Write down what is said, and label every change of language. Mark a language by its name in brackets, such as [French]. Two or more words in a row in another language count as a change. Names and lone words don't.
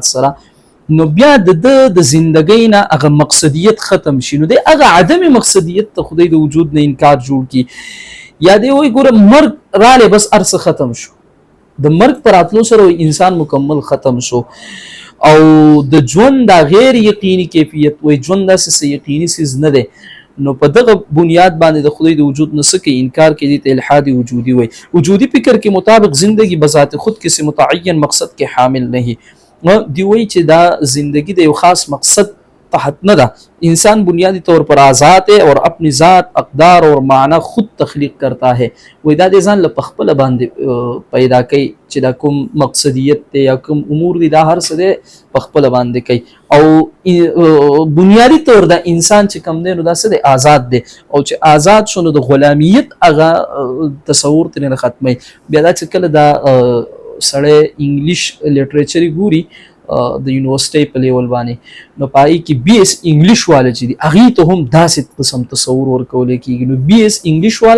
[Pashto] سره نو بیا د زندګۍ نه هغه مقصدیت ختم شي نو د هغه عدم مقصدیت ته خدای د وجود نه انکار جوړ کی یا دی وای ګوره مرګ رااله بس ارس ختم شو د مرګ پر اتلو سره انسان مکمل ختم شو او د ژوند د غیر یقیني کیفیت وای ژوند داسې یقیني سیز نه دی نو په دغه بنیاد باندې د خدای د وجود نسکه انکار کې دي ته الحاد وجودي وای وجودي فکر کې مطابق زندگی بذات خود کسی متعین مقصد کې حامل نه دی وای چې دا زندگی د یو خاص مقصد تحت نه ده [Urdu] انسان بنیادی طور پر آزاد ہے اور اپنی ذات اقدار اور معنی خود تخلیق کرتا ہے [Pashto] وای دا د ځان له خپل باندې پیدا کوي چې دا کوم مقصدیت ته یا کوم امور دي دا هر څه ده په خپل باندې کوي او بنیادی طور دا انسان چې کم دی نو دا څه دی آزاد دی او چې آزاد شونه د غلامیت هغه تصور ترې نه ختمي بیا دا چې کله دا سړی [English] English literature [Pashto] ګوري د یونیورسيټي په لیول باندې نو پای کې [English] BS English [Pashto] والا چې دی هغه ته هم داسې قسم تصور ورکول کېږي نو [English] BS English [Pashto] والا